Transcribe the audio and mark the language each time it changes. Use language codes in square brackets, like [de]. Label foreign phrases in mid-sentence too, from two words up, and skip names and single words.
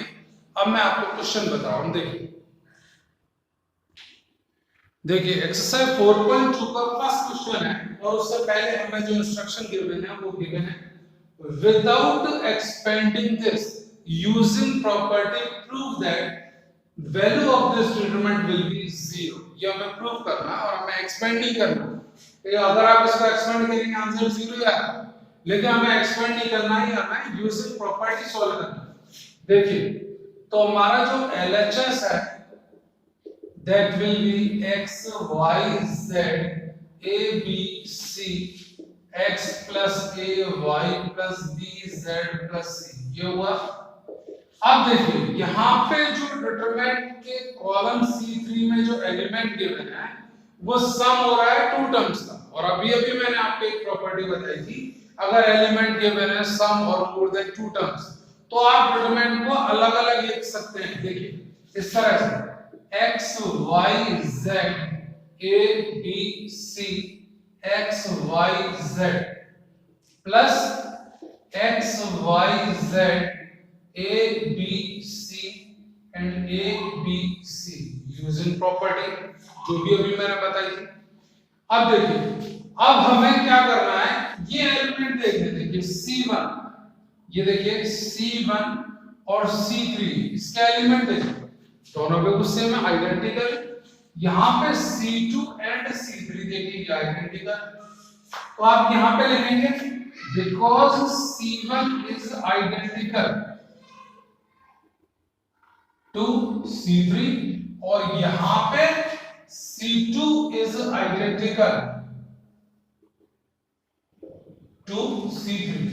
[hi] अब मैं आपको क्वेश्चन बता रहा हूं. देखिए एक्सरसाइज 4.2 का [en] first question [hi] है, और उससे पहले हमें जो [en] instruction given [hi] है वो गिवन है [en] without expanding this using property prove that value of this determinant will be 0. [hi] ये हमें प्रूव करना और हमें एक्सपेंड नहीं करना. अगर आप इसको एक्सपेंड करेंगे आंसर 0 ही आएगा, लेकिन हमें एक्सपेंड नहीं करना ही, हमें [en] using property [hi] सॉल्व करना. देखिए तो हमारा जो LHS है [en] that will be x y z a b c x plus a y plus b z plus c. [hi] ये हुआ. अब देखिए यहाँ पे जो डिटरमिनेंट के कॉलम C3 में जो [en] element given [hi] है वो सम हो रहा है 2 टर्म्स का. और अभी अभी मैंने आपको एक प्रॉपर्टी बताई थी, अगर [en] element given [hi] है सम और [en] more than 2 terms [hi] तो आप डिटरमिनेंट को अलग अलग लिख सकते हैं। देखिए इस तरह से [en] x y z a b c x y z plus x y z a b c and a b c using property [hi] जो भी अभी मैंने बताई थी। अब देखिए अब हमें क्या करना है, ये एलिमेंट देखिए C1, ये देखिए C1 और C3 इसके एलिमेंट देखिए दोनों पे कुछ सेम है, आइडेंटिकल। यहाँ पे [en] C2 and C3 [hi] देखिए ये आइडेंटिकल, तो आप यहाँ पे लिखेंगे [en] because C1 is identical to C3 [hi] और यहाँ पे [en] C2 is identical to C3.